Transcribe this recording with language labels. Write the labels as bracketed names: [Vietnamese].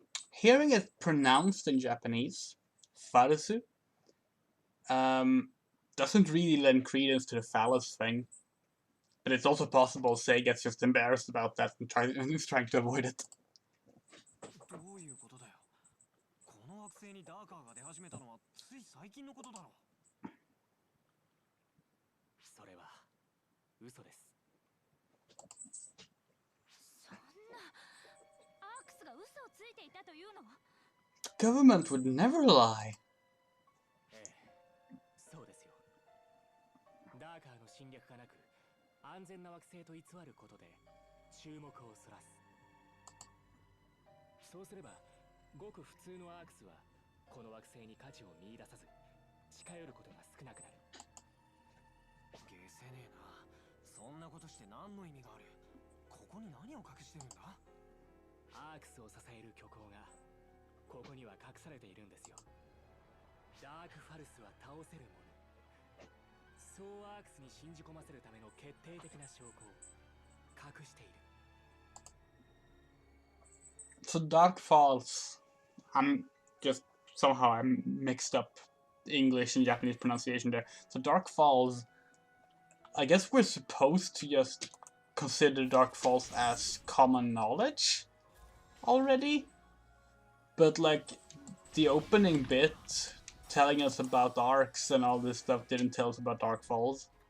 [English] Hearing it pronounced in Japanese, Farasu, doesn't really lend credence to the phallus thing. But it's also possible Sega's just embarrassed about that and is trying to avoid it. [Japanese] どういうことだよ。この惑星にダーカーが出始めたのはつい最近のことだろう。それは嘘です。そんなアークスが嘘をついていたというの？ [English] Government would never lie. [Japanese] ええ、そうですよ。ダーカーの侵略がなく安全な惑星と偽ることで注目をそらす。そうすればごく普通のアークスはこの惑星に価値を見出さず近寄ることが少なくなる。ゲせねえな。そんなことして何の意味がある。ここに何を隠してるんだ。アークスを支える虚構がここには隠されているんですよ。ダークファルスは倒せるもの。そうアークスに信じ込ませるための決定的な証拠を隠している。 [English] So Dark Falls. I'm just somehow I'm mixed up English and Japanese pronunciation there. So Dark Falls. I guess we're supposed to just consider Dark Falls as common knowledge already, but like the opening bit telling us about arcs and all this stuff didn't tell us about Dark Falls.